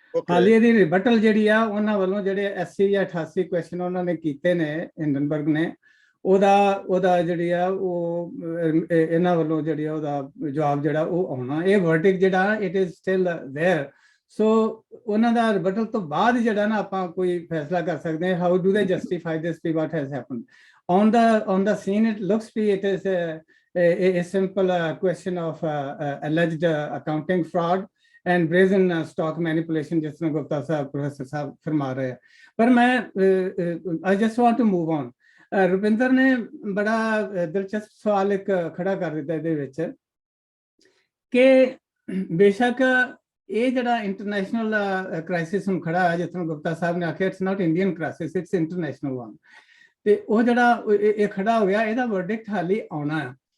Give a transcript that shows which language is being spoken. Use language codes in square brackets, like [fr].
[pa] ਹਾਲੇ ਇਹਦੀ ਰਿਬਟਲ ਜਿਹੜੀ ਆ ਉਹਨਾਂ ਵੱਲੋਂ ਜਿਹੜੇ 80 ਜਾਂ 88 ਕੁਐਸਚਨ ਉਹਨਾਂ ਨੇ ਕੀਤੇ ਨੇ ਹਿੰਡਨਬਰਗ ਨੇ, ਉਹਦਾ ਜਿਹੜੀ ਆ ਉਹ ਇਹਨਾਂ ਵੱਲੋਂ ਜਿਹੜੀ ਆ ਉਹਦਾ ਜਵਾਬ ਜਿਹੜਾ ਉਹ ਆਉਣਾ। ਇਹ ਵਰਡਿਕਟ ਜਿਹੜਾ [en] It is still there. [pa] ਸੋ ਉਹਨਾਂ ਦਾ ਰਿਬਟਲ ਤੋਂ ਬਾਅਦ ਜਿਹੜਾ ਨਾ ਆਪਾਂ ਕੋਈ ਫੈਸਲਾ ਕਰ ਸਕਦੇ ਹਾਂ, [en] How do they justify this ਵੀ what has happened on the scene. It looks be it is a simple question of alleged accounting fraud and brazen stock manipulation, [pa] ਜਿਸ ਤਰ੍ਹਾਂ ਗੁਪਤਾ ਸਾਹਿਬ ਪ੍ਰੋਫੈਸਰ ਸਾਹਿਬ ਫਰਮਾ ਰਹੇ। ਪਰ ਮੈਂ [en] I just want to move on। [pa] Rupinder ਨੇ ਬੜਾ ਦਿਲਚਸਪ ਸਵਾਲ ਇੱਕ ਖੜਾ ਕਰ ਦਿੱਤਾ ਇਹਦੇ ਵਿੱਚ ਕਿ ਬੇਸ਼ੱਕ ਇਹ ਜਿਹੜਾ ਇੰਟਰਨੈਸ਼ਨਲ ਕ੍ਰਾਈਸਿਸ ਹੁਣ ਖੜਾ ਹੈ, ਜਿਸ ਤਰ੍ਹਾਂ ਗੁਪਤਾ ਸਾਹਿਬ ਨੇ ਆਖਿਆ, [en] It's not Indian crisis, it's international one. [pa] ਤੇ ਉਹ ਜਿਹੜਾ ਇਹ ਖੜਾ ਹੋ ਗਿਆ, ਇਹਦਾ ਵਰਡਿਕਟ ਹਾਲੇ ਆਉਣਾ ਹੈ।